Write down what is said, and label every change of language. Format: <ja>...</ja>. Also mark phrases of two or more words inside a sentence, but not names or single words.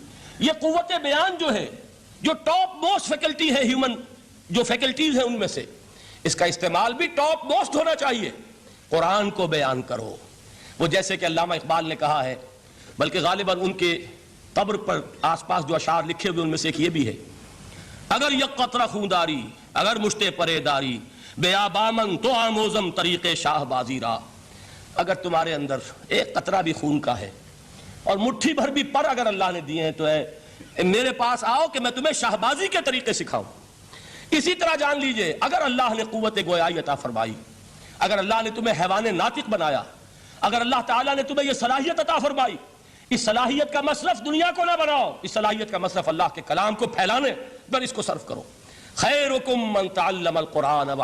<ur>یہ قوت بیان جو ہے، جو</ur> <en>top most faculty</en> <ur>ہے ہیومن جو فیکلٹیز ہیں ان میں سے، اس کا استعمال بھی ٹاپ موسٹ ہونا چاہیے۔ قرآن کو بیان کرو، وہ جیسے کہ علامہ اقبال نے کہا ہے، بلکہ غالباً ان کے قبر پر آس پاس جو اشعار لکھے ہوئے ان میں سے ایک یہ بھی ہے،</ur> <fa>اگر یک قطرہ خونداری، اگر مشتے پرے داری، بیابامن تو آموزم طریق شاہ بازی را،</fa> <ur>اگر تمہارے اندر ایک قطرہ بھی خون کا ہے اور مٹھی بھر بھی پر اگر اللہ نے دیے ہیں تو ہے میرے پاس آؤ کہ میں تمہیں شاہبازی کے طریقے سکھاؤں۔ اسی طرح جان لیجئے اگر اللہ نے قوت گویائی عطا فرمائی، اگر اللہ نے تمہیں حیوان ناطق بنایا، اگر اللہ تعالیٰ نے تمہیں یہ صلاحیت عطا فرمائی، اس صلاحیت کا مصرف دنیا کو نہ بناؤ، اس صلاحیت کا مصرف اللہ کے کلام کو پھیلانے پر اس کو صرف کرو۔</ur> <ar>خیرکم من تعلم القرآن</ar>